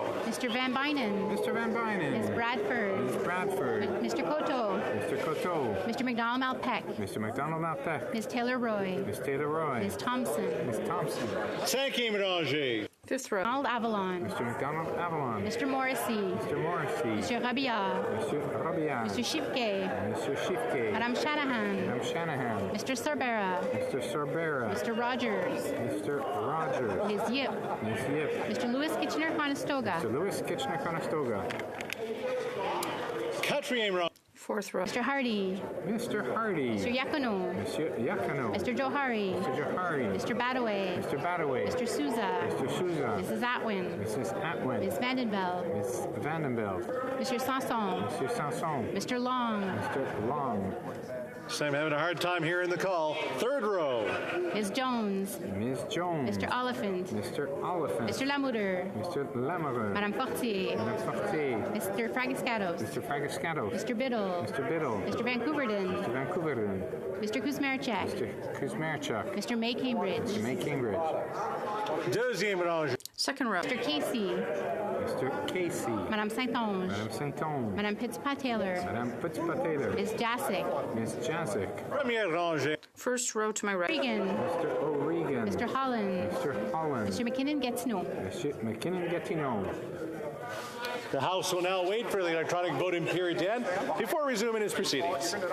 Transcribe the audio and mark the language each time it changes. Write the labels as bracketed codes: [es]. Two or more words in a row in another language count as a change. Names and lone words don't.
[en] Mr. Van Bynen. Mr. Van Bynen. Ms. Bradford. Ms. Bradford. Mr. Cotto. Mr. Coteau. Mr. McDonald Malpeck. Mr. McDonald Malpeck. Ms. Taylor Roy. Ms. Taylor Roy. Ms. Thompson. Ms. Thompson. Thank you, Mélanger. Fifth row. Donald Avalon. Mr. McDonald Avalon. Mr. Morrissey. Mr. Morrissey. Mr. Rabia. Mr. Rabia. Mr. Shifke. Mr. Shifke. Madame Shanahan. Madam Shanahan. Mr. Sorbera. Mr. Sorbera. Mr. Rogers. Mr. Rogers. Ms. Yip. Ms. Yip. Mr. Lewis Kitchener-Conestoga. Mr. Lewis Kitchener-Conestoga. Quatrième row. Fourth row. Mr. Hardy. Mr. Hardy. Mr. Yacono. Monsieur Yakano. Mr. Johari. Mr. Johari. Mr. Badaway. Mr. Badaway. Mr. Souza. Mr. Souza. Mrs. Atwin. Mrs. Atwin. Ms. Vandenbeld. Ms. Vandenbeld. Mr. Sanson. Mr. Sanson. Mr. Long. Mr. Long. I'm having a hard time hearing the call. Third row. Ms. Jones. Ms. Jones. Mr. Oliphant. Mr. Oliphant. Mr. Lamoureux. Mr. Lamoureux. Madame Fortier. Madame Fortier. Mr. Fragiscatos. Mr. Fragiscatos. Mr. Biddle. Mr. Biddle. Mr. Vancouverden. Mr. Vancouverden. Mr. Kuzmarchak. Mr. Kuzmarchuk. Mr. May Cambridge. Mr. May Cambridge. [fr] Deuxième rangée. [en] Second row. Mr. Casey. Mr. Casey. Madame Saint-Onge. Madame Saint-Onge. Madame Pittspat-Taylor. Madame Pittspat-Taylor. Ms. Jasic. Ms. Jasic. [fr] Première rangée. [en] First row to my right. Regan. Mr. O'Regan. Mr. Holland. Mr. Holland. Mr. McKinnon-Gatineau. Mr. McKinnon-Gatineau. The House will now wait for the electronic voting period to end before resuming its proceedings.